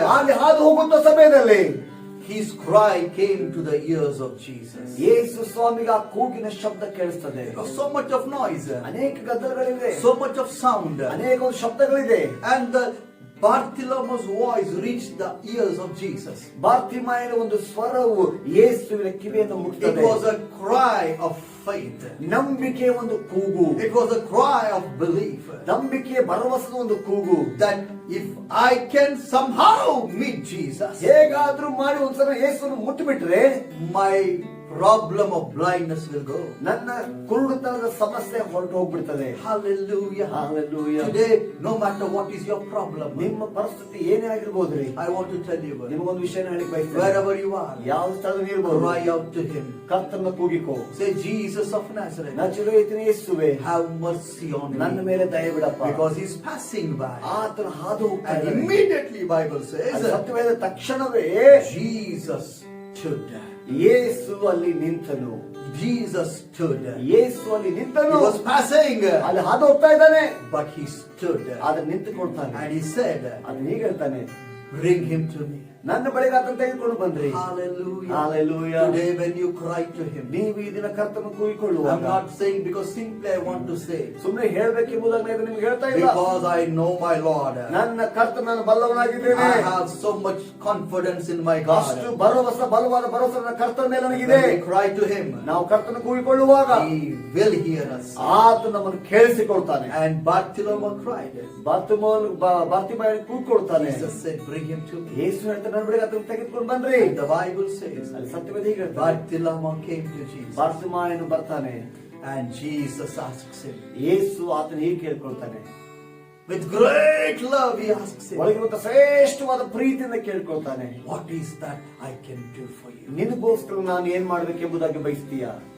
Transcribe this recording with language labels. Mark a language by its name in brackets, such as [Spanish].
[Kannada] ಅಲ್ಲಿ ಹಾದು ಹೋಗುವಂತ ಸಮಯದಲ್ಲಿ [English] his cry came to the ears of Jesus. [Kannada] ಯೇಸು ಸ್ವಾಮಿಗೆ ಆ ಕೂಗಿನ ಶಬ್ದ ಕೇಳಿಸ್ತದೆ. [English] There was so much of noise, [Kannada] ಅನೇಕ ಗದ್ದಲಗಳಿವೆ, [English] so much of sound, [Kannada] ಅನೇಕ ಒಂದು ಶಬ್ದಗಳಿದೆ. [English] and the Bartimaeus' voice reached the ears of Jesus. [Kannada] ಬಾರ್ತಿಮಾಯನ ಒಂದು ಸ್ವರವು ಯೇಸುವಿನ ಕಿವಿಯನ್ನು [English] It [Kannada] ಮುಟ್ಟುತ್ತದೆ. [English] was a cry of faith. [Kannada] ನಂಬಿಕೆಯ ಒಂದು ಕೂಗು, [English] It was a cry of belief [Kannada] ನಂಬಿಕೆಯ ಭರವಸದ ಒಂದು ಕೂಗು. [English] that if I can somehow meet Jesus, [Kannada] ಹೇಗಾದ್ರೂ ಮಾಡಿ ಒಂದ್ಸಲ ಯೇಸುವನ್ನು ಮುಟ್ಟಿಬಿಟ್ರೆ [English] my problem of blindness will go. [Kannada] ನನ್ನ ಕುರುಡುತನದ ಸಮಸ್ಯೆ ಹೊರಟು ಹೋಗ್ಬಿಡ್ತದೆ. [English] Hallelujah. [Kannada] Hallelujah. [English] Today, no matter what is your problem, [Kannada] ನಿಮ್ಮ ಪರಿಸ್ಥಿತಿ ಏನೇ ಆಗಿರ್ಬೋದ್ರಿ, [English] I want to tell you, [Kannada] ನಿಮಗೊಂದು ವಿಷಯ ಹೇಳಿ ಬಯಸ್ತೇನೆ. [English] wherever you are, [Kannada] ಯಾವ ಸ್ಥಳದಲ್ಲಿ ಇರ್ಬೋದು, [English] cry out to him. [Kannada] ಕರ್ತನ ಕೂಗಿಕೋ. [English] Say, Jesus of Nazareth, [Kannada] ನಜರೇತಿನ ಯೇಸುವೇ, [English] have mercy on [Kannada] ನನ್ನ [English] me. [Kannada] ಮೇಲೆ ದಯ ಬಿಡಪ್ಪ. [English] Because he's passing by. [Kannada] ಆತನ ಹಾದು ಹೋಗ್ತಾ [English] And [Kannada] ಇದ್ದಾನೆ. [English] immediately Bible [Kannada] ಅದು [English] says, [Kannada] ಸತ್ಯವಾದ ತಕ್ಷಣವೇ [English] Jesus stood. [Kannada] ಯೇಸು ಅಲ್ಲಿ ನಿಂತನು. [English] Jesus stood. [Kannada] ಯೇಸು ಅಲ್ಲಿ [English] He [Kannada] ನಿಂತನು. [English] was passing, [Kannada] ಅಲ್ಲಿ ಹಾದು ಹೋಗ್ತಾ ಇದ್ದಾನೆ, [English] but he stood. [Kannada] ಆದ್ರೆ ನಿಂತುಕೊಳ್ತಾನೆ. [English] And he said, [Kannada] ಅದನ್ನ ಹೀಗೆ ಹೇಳ್ತಾನೆ, [English] bring him to me. [Kannada] ನನ್ನ ಬಳಿಗೆ ಆತನ ತೆಗೆದುಕೊಂಡು ಬಂದ್ರಿ. [English] Hallelujah. [Kannada] Hallelujah. [English] Today when you cry to him, [Kannada] ನೀವು ಈ ದಿನ ಕರ್ತನ [English] I'm [Kannada] ಕೂಗಿಕೊಳ್ಳುವಾಗ, [English] not saying because simply I want to say, [Kannada] ಸುಮ್ಮನೆ ಹೇಳ್ಬೇಕೆಂಬುದಾಗಿ ನಾನು ನಿಮ್ಗೆ ಹೇಳ್ತಾ ಇಲ್ಲ. [English] because I know my Lord. [Kannada] ನನ್ನ ಕರ್ತನ ನಾನು ಬಲ್ಲವನಾಗಿದ್ದೇನೆ. [English] I have so much confidence in my God. [Kannada] ಅಷ್ಟು ಭರವಸೆ, ಬಲವಾದ ಭರವಸೆ ನನ್ನ ಕರ್ತನ ಮೇಲೆ ನನಗಿದೆ. [English] When we cry to him, [Kannada] ನಾವು ಕರ್ತನ ಕೂಗಿಕೊಳ್ಳುವಾಗ [English] he will hear us. [Kannada] ಆತ ನಮ್ಮನ್ನು ಕೇಳಿಸಿಕೊಳ್ತಾನೆ. [English] And Bartimaeus cried. [Kannada] ಬಾರ್ತಿಮಾಯನ ಕೂಗಿಕೊಳ್ತಾನೆ. [English] Jesus said, bring him to me. [Kannada] ಯೇಸು ಹೇಳ್ತಾನೆ, ನನ್ನ ಬಳಿಗೆ ಆತನ ತೆಗೆದುಕೊಂಡು ಬನ್ರಿ. [English] And the Bible says, [Kannada] ಅಲ್ಲಿ ಸತ್ಯವೇದ ಹೀಗೆ ಹೇಳ್ತಾನೆ, [English] Bartimaeus came to Jesus. [Kannada] ಬಾರ್ತಿಮಾಯನು ಬರ್ತಾನೆ. [English] And Jesus asks him. [Kannada] ಯೇಸು ಆತನ ಹೀಗೆ ಕೇಳ್ಕೊಳ್ತಾನೆ. [English] With great love he asks him. [Kannada] ಒಳಗಿರುವಂತ ಶ್ರೇಷ್ಠವಾದ ಪ್ರೀತಿಯಿಂದ ಕೇಳ್ಕೊಳ್ತಾನೆ. [English] What is that I can do for you? [Kannada] ನಿನಗೋಸ್ಕರ ನಾನು ಏನ್ ಮಾಡ್ಬೇಕೆಂಬುದಾಗಿ ಬಯಸ್ತೀಯಾ?